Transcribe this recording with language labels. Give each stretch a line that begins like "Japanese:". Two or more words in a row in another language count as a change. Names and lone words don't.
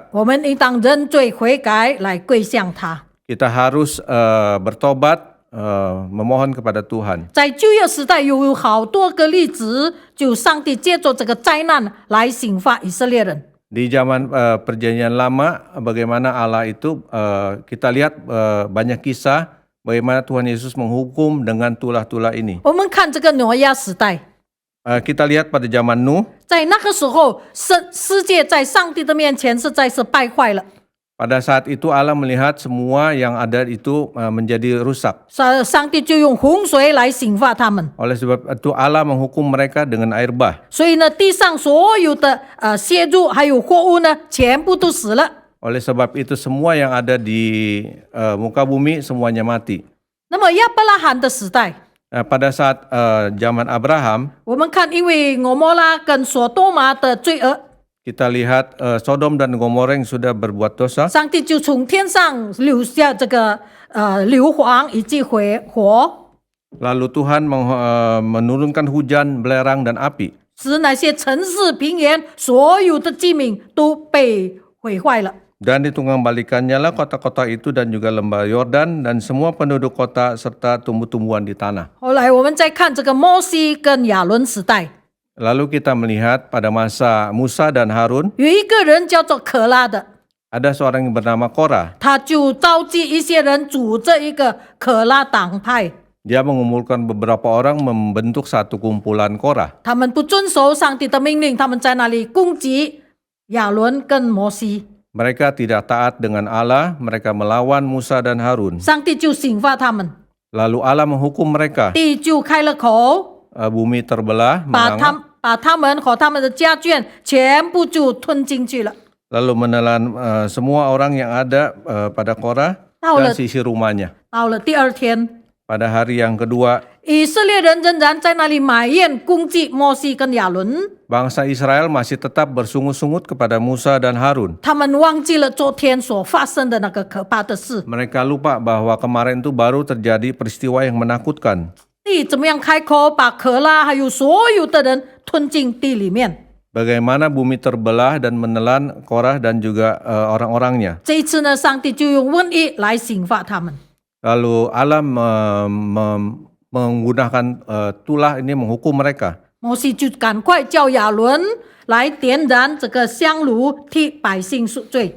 Chinese: 我们应当认罪悔改，来跪向他。
Indonesian: Kita harus bertobat, memohon kepada Tuhan.
Chinese: 在旧约时代有好多个例子，就上帝借助这个灾难来刑罚以色列人。
Indonesian: Di zaman perjanjian lama, bagaimana Allah itu kita lihat banyak kisah bagaimana Tuhan Yesus menghukum dengan tulah-tulah ini.
Chinese: 我们看这个挪亚时代，
Indonesian: Kita lihat pada zaman Nuh,
Chinese: 在那个时候，世界在上帝的面前实在是败坏了。
Indonesian: pada saat itu Allah melihat semua yang ada itu menjadi rusak.
Chinese: 上帝就用洪水来刑罚他们。
Indonesian: Oleh sebab itu Allah menghukum mereka dengan air bah.
Chinese: 所以呢，地上所有的蟹肉还有货物呢，全部都死了。
Indonesian: Oleh sebab itu semua yang ada di muka bumi semuanya mati.
Chinese: 那么亚伯拉罕的时代，
Indonesian: Pada saat zaman Abraham,
Chinese: 我们看，因为俄摩拉跟索多玛的罪恶，
Indonesian: kita lihat Sodom dan Gomora yang sudah berbuat dosa.
Chinese: 上帝就从天上留下这个硫磺以及火，
Indonesian: Lalu Tuhan menurunkan hujan, belerang, dan api.
Chinese: 使那些城市平原所有的居民都被毁坏了。
Indonesian: Dan ditunggang-balikannya lah kota-kota itu dan juga lembah Yordan dan semua penduduk kota serta tumbuh-tumbuhan di tanah.
Chinese: 后来我们再看这个摩西跟亚伦时代，
Indonesian: Lalu kita melihat pada masa Musa dan Harun,
Chinese: 有一个人叫做可拉的，
Indonesian: ada seorang yang bernama Korah.
Chinese: 他就召集一些人组这一个可拉党派。
Indonesian: Dia mengumpulkan beberapa orang membentuk satu kumpulan Korah.
Chinese: 他们不遵守上帝的命令，他们在那里攻击亚伦跟摩西，
Indonesian: Mereka tidak taat dengan Allah, mereka melawan Musa dan Harun.
Chinese: 上帝就刑罚他们，
Indonesian: Lalu Allah menghukum mereka.
Chinese: 地就开了口，
Indonesian: Bumi terbelah,
Chinese: 把他们和他们的家眷全部就吞进去了。
Indonesian: lalu menelan semua orang yang ada pada Korah dan sisi rumahnya.
Chinese: 到了第二天，
Indonesian: Pada hari yang kedua,
Chinese: 以色列人仍然在那里埋怨攻击摩西跟亚伦，
Indonesian: bangsa Israel masih tetap bersungut-sungut kepada Musa dan Harun.
Chinese: 他们忘记了昨天所发生的那个可怕的事。
Indonesian: Mereka lupa bahwa kemarin itu baru terjadi peristiwa yang menakutkan.
Chinese: 地怎么样开口把可拉还有所有的人吞进地里面？
Indonesian: Bagaimana bumi terbelah dan menelan Korah dan juga orang-orangnya.
Chinese: 这一次呢，上帝就用瘟疫来刑罚他们。
Indonesian: Lalu Allah menggunakan tulah ini menghukum mereka.
Chinese: 摩西就赶快叫亚伦来点燃这个香炉，替百姓赎罪。